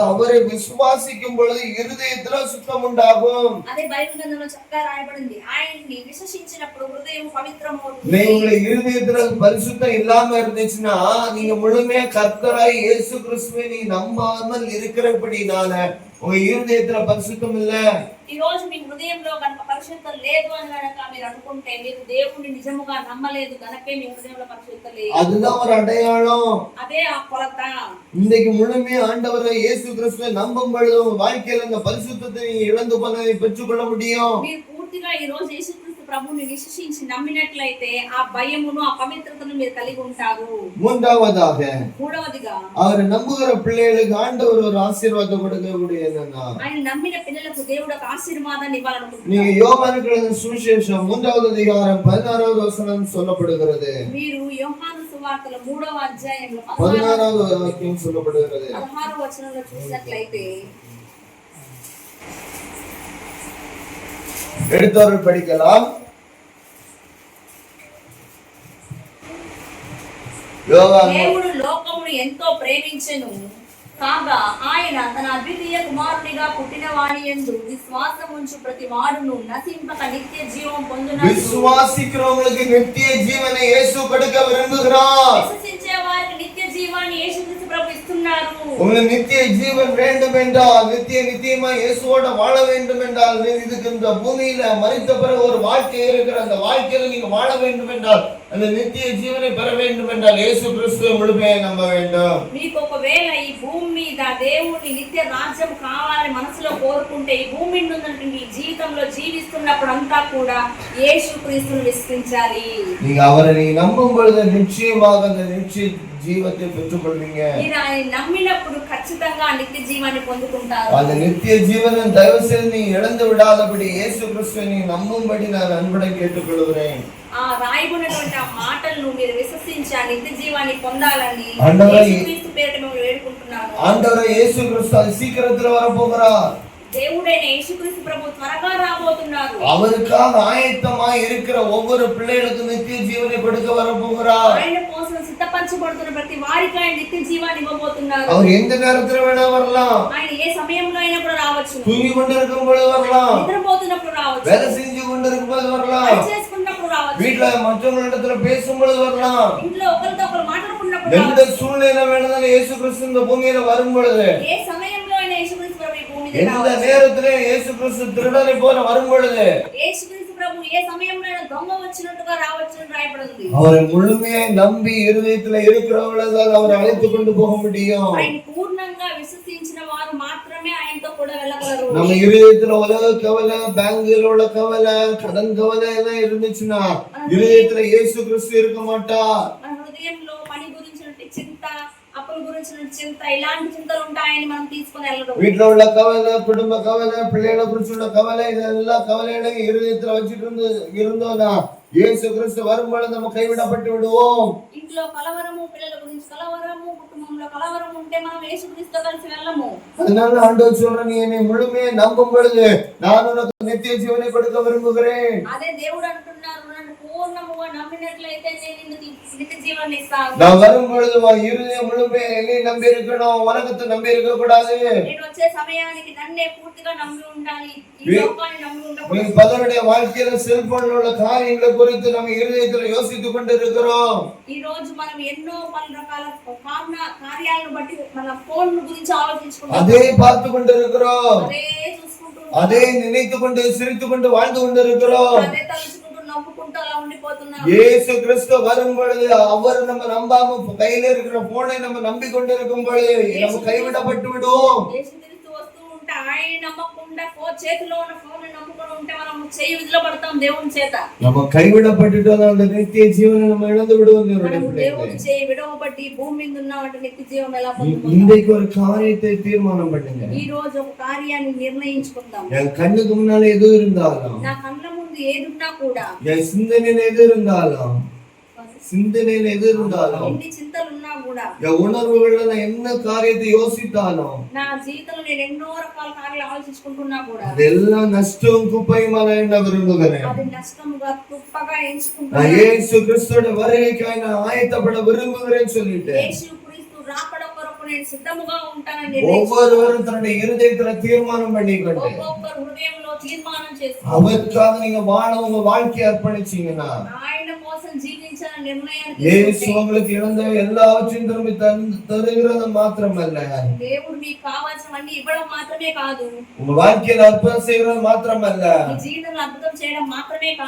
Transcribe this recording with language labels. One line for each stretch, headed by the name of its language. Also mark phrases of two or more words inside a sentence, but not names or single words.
Tamil: அவரை விசுவாசிக்கும் பொழுது இருதயத்துல சுத்தம் உண்டாகும். உங்க இருதயத்துல பரிசுத்தம் இல்லாம இருந்துச்சுன்னா நீங்க முழுமையா கர்த்தராய் இயேசு கிறிஸ்துவை நீ நம்பாமல் இருக்கிறபடினால உங்க இருதயத்துல பரிசுத்தம் இல்ல.
Telugu: ఈ రోజు మీ హృదయంలో గనుక పరిశుద్ధత లేదు అని గనుక మీరు అనుకుంటే మీరు దేవుణ్ణి నిజముగా నమ్మలేదు గనుకే మీ హృదయంలో పరిశుద్ధత లేదు.
Tamil: அதுதான் ஒரு அடையாளம்.
Telugu: அதே ఆ కొలత.
Tamil: இன்னைக்கு முழுமையா ஆண்டவரை இயேசு கிறிஸ்துவை நம்பும் பொழுது உங்க வாழ்க்கையில அந்த பரிசுத்தத்தை இழந்து போனதை பெற்றுக்கொள்ள முடியும்.
Telugu: మీరు పూర్తిగా ఈ రోజు యేసు ప్రభువుని విశ్వసించి నమ్మినట్లయితే ఆ భయమును ఆ పవిత్రతను మీరు కలిగి ఉంటారు. మూడవదిగా
Tamil: அவர் நம்புகிற பிள்ளைகளுக்கு ஆண்டவர் ஒரு ஆசீர்வாதம் கொடுக்கக்கூடிய என்னன்னா
Telugu: ఆయన నమ్మిన పిల్లలకు దేవుడు ఒక ఆశీర్వాదాన్ని ఇవ్వాలనుకుంటున్నారు.
Tamil: நீங்க யோவானுக்கு எழுதின சுவிசேஷம் 3வது அதிகாரம் 16வது வசனம் சொல்லப்படுகிறது.
Telugu: మీరు యోహాను సువార్తలో 3వ అధ్యాయంలో
Tamil: 16வது వాక్యం சொல்லப்படுகிறது.
Telugu: 16వ వచనంలో చూసినట్లయితే
Tamil: எடுத்தவர்கள் படிக்கலாம்.
Telugu: దేవుడు లోకమును ఎంతో ప్రేమించెను కాగా ఆయన తన అద్వితీయ కుమారునిగా పుట్టిన వాని యందు విశ్వాసం ఉంచు ప్రతి వాడును నశింపక నిత్య జీవం పొందునట్లు
Tamil: విశ్వాసిக்கிறவங்களுக்கு நித்திய ஜீவனை இயேசு கொடுக்க விரும்புகிறார்.
Telugu: విశ్వసించే వారికి నిత్య జీవాన్ని యేసు క్రీస్తు ప్రభు ఇస్తున్నారు.
Tamil: உங்களுக்கு நித்திய ஜீவன் வேண்டும் என்றால் நித்தியமா இயேசுவோட வாழ வேண்டும் என்றால் இதுக்கு இந்த பூமியில மரித்த பிறகு ஒரு வாழ்க்கை இருக்கிற அந்த வாழ்க்கையில நீங்க வாழ வேண்டும் என்றால் அந்த நித்திய జీవனை பெற வேண்டும் என்றால் இயேசு கிறிஸ்துவை முழுமையாக நம்ப வேண்டும்.
Telugu: మీకు ఒకవేళ ఈ భూమి మీద దేవుని నిత్య రాజ్యం కావాలని మనసులో కోరుకుంటే ఈ భూమి మీద ఉన్నటువంటి జీవితంలో జీవిస్తున్నప్పుడు అంతా కూడా యేసు క్రీస్తుని విశ్వసించాలి.
Tamil: நீங்க அவரை நம்பும் பொழுது நிச்சயமாக அந்த நித்திய జీవத்தை பெற்றுக்கொள்வீங்க.
Telugu: మీరు ఆయన నమ్మినప్పుడు ఖచ్చితంగా నిత్య జీవాన్ని పొందుకుంటారు.
Tamil: அந்த நித்திய జీవனை தயவு செய்து நீ இழந்து விடாதபடி இயேசு கிறிஸ்துவை நீ நம்பும்படி நான் அன்புடன் கேட்டுக்கொள்கிறேன்.
Telugu: ఆ రాయబడినటువంటి ఆ మాటలను మీరు విశ్వసించి ఆ నిత్య జీవాన్ని పొందాలని యేసు క్రీస్తు పేరిట మేము వేడుకుంటున్నాము.
Tamil: ఆండవరే యేసు క్రీస్తు சீக்கிரத்துல வர போகிறார்.
Telugu: దేవుడైన యేసు క్రీస్తు ప్రభు త్వరగా రాబోతున్నారు.
Tamil: அவருக்காக ஆயத்தமாய் இருக்கிற ஒவ்வொரு பிள்ளைகளுக்கும் நித்திய ஜீவனை கொடுக்க வர போகிறார்.
Telugu: ఆయన కోసం సిద్ధపరచబడుతున్న ప్రతి వారికి ఆయన నిత్య జీవాన్ని ఇవ్వబోతున్నారు.
Tamil: அவர் எந்த நேரத்துல வேணா வரலாம்.
Telugu: ఆయన ఏ సమయంలో అయినా కూడా రావచ్చు.
Tamil: தூங்கி கொண்டிருக்கும் பொழுது வரலாம்.
Telugu: నిద్రపోతున్నప్పుడు రావచ్చు.
Tamil: வேலை செஞ்சு கொண்டிருக்கும் பொழுது வரலாம்.
Telugu: పని చేసుకున్నప్పుడు రావచ్చు.
Tamil: வீட்ல மற்றவங்களிடத்துல பேசும் பொழுது வரலாம்.
Telugu: ఇంట్లో ఒకరితో ఒకరు మాట్లాడుకున్నప్పుడు
Tamil: எந்த சூழ்நிலை வேணாலும் இயேசு கிறிஸ்து இந்த பூமியில வரும் பொழுது
Telugu: ఏ సమయంలో అయినా యేసు క్రీస్తు ప్రభు ఈ భూమి మీద
Tamil: எந்த நேரத்திலே இயேசு கிறிஸ்து திருடனை போல வரும் பொழுது
Telugu: యేసు క్రీస్తు ప్రభు ఏ సమయంలో అయినా దొంగ వచ్చినట్టుగా రావచ్చును రాయబడింది.
Tamil: அவரை முழுமையாய் நம்பி இருதயத்துல இருக்கிறவர்களால் அவரை அழைத்து கொண்டு போக முடியும்.
Telugu: ఆయన పూర్ణంగా విశ్వసించిన వారు మాత్రమే ఆయనతో కూడా వెళ్ళగలరు.
Tamil: நம்ம இருதயத்துல உலக கவலை, பேங்க்ல உள்ள கவலை, கடன் கவலை எல்லாம் இருந்துச்சுன்னா இருதயத்துல இயேசு கிறிஸ்து இருக்க மாட்டார்.
Telugu: మన హృదయంలో పని గురించినటువంటి చింత, అప్పుల గురించిన చింత, ఇలాంటి చింతలు ఉంటాయని మనం తీసుకొని వెళ్ళరు.
Tamil: வீட்ல உள்ள கவலை, குடும்ப கவலை, பிள்ளைகளை குறிச்சுள்ள கவலை, இதெல்லாம் கவலைகளை இருதயத்துல வச்சிட்டு இருந்தோம்னா இயேசு கிறிஸ்து வரும்பொழுது நம்ம கைவிடப்பட்டு விடுவோம்.
Telugu: ఇంట్లో కలవరము, పిల్లల గురించి కలవరము, కుటుంబంలో కలవరం ఉంటే మనం యేసు క్రీస్తుతో కలిసి వెళ్ళము.
Tamil: அதனால ஆண்டவர் சொல்றார், நீ என்னை முழுமையாக நம்பும் பொழுது நான் உனக்கு நித்திய ஜீவனை கொடுக்க விரும்புகிறேன்.
Telugu: అదే దేవుడు అంటున్నారు, నన్ను పూర్ణముగా నమ్మినట్లయితే నేను నిత్య జీవాన్ని ఇస్తాను.
Tamil: நான் வரும் பொழுது இருதயம் முழுமையாக என்னை நம்பி இருக்கணும், உலகத்தை நம்பி இருக்க கூடாது.
Telugu: నేను వచ్చే సమయానికి నన్నే పూర్తిగా నమ్మి ఉండాలి, ఈ లోకాన్ని నమ్మి ఉండకూడదు.
Tamil: பலருடைய வாழ்க்கையில செல்போன்ல உள்ள காரியங்களை குறித்து நம்ம இருதயத்துல யோசித்துக் கொண்டு இருக்கிறோம்.
Telugu: ఈ రోజు మనం ఎన్నో పలు రకాల కార్యాలను బట్టి మన ఫోన్ గురించి ఆలోచించుకుంటాం,
Tamil: அதே பார்த்து கொண்டு இருக்கிறோம்,
Telugu: అదే చూసుకుంటూ,
Tamil: அதே நினைத்து கொண்டு சிரித்து கொண்டு வாழ்ந்து கொண்டு இருக்கிறோம்.
Telugu: అదే తలుచుకుంటూ నవ్వుకుంటూ అలా ఉండిపోతున్నాం.
Tamil: இயேசு கிறிஸ்து வரும் பொழுது அவர் நம்ம நம்பாம கையில இருக்கிற போனை நம்ம நம்பி கொண்டு இருக்கும் பொழுது நம்ம கைவிடப்பட்டு விடுவோம்.
Telugu: యేసు క్రీస్తు వస్తూ నమ్మకుండా ఆయన నమ్మకుండా చేతిలో ఉన్న ఫోన్ నమ్ముకొని ఉంటే మనం చేయి విదిలపడతాం దేవుని చేత.
Tamil: நம்ம கைவிடப்பட்டுட்டோம், அந்த நித்திய ஜீவனை நம்ம இழந்து விடுவோம்.
Telugu: మనం దేవుని చేయి విడవబట్టి భూమి మీద ఉన్నామంటే నిత్య జీవం ఎలా పొందుకుంటాం?
Tamil: இன்றைக்கு ஒரு காரியத்தை தீர்மானம் பண்ணுங்க.
Telugu: ఈ రోజు ఒక కార్యాన్ని నిర్ణయించుకుందాం.
Tamil: என் கண்ணுக்கு முன்னால எது இருந்தாலும்,
Telugu: నా కళ్ళ ముందు ఏదున్నా కూడా,
Tamil: என் சிந்தனையில எது இருந்தாலும், சிந்தனையில எது இருந்தாலும்,
Telugu: ఎన్ని చింతలు ఉన్నా కూడా,
Tamil: என் உணர்வுகள்ல நான் என்ன காரியத்தை யோசித்தாலும்,
Telugu: నా జీవితంలో నేను ఎన్నో రకాల కార్యాలు ఆలోచించుకుంటున్నా కూడా
Tamil: அதெல்லாம் நஷ்டம் குப்பையுமா என்ன விரும்புகிறேன்.
Telugu: అది నష్టముగా తుప్పగా
Tamil: நான்
Telugu: ఎంచుకుంటున్నాను.
Tamil: இயேசு கிறிஸ்துவோட வருகைக்காய் நான் ஆயத்தப்பட விரும்புகிறேன்னு சொல்லிட்டு
Telugu: యేసుక్రీస్తు రాకడ కొరకు నేను సిద్ధముగా ఉంటానని
Tamil: ஒவ்வொருவரும் தன்னுடைய இருதயத்துல தீர்மானம் பண்ணிக்கொண்டு
Telugu: ఒక్కొక్కరు హృదయంలో తీర్మానం చేసుకుని
Tamil: அவருக்காக நீங்க வாழ உங்க வாழ்க்கையை அர்ப்பணிச்சீங்கன்னா,
Telugu: ఆయన కోసం జీవించాలని నిర్ణయాన్ని
Tamil: இயேசு
Telugu: తీసుకుంటే
Tamil: உங்களுக்கு இழந்த எல்லாவற்றையும் திரும்பி தருகிறது மாத்திரமல்ல,
Telugu: దేవుడు మీకు కావాల్సినవన్నీ ఇవ్వడం మాత్రమే కాదు,
Tamil: உங்க வாழ்க்கையில அர்ப்பணம் செய்யறது மாத்திரமல்ல,
Telugu: మీ జీవితంలో అద్భుతం చేయడం మాత్రమే కాదు,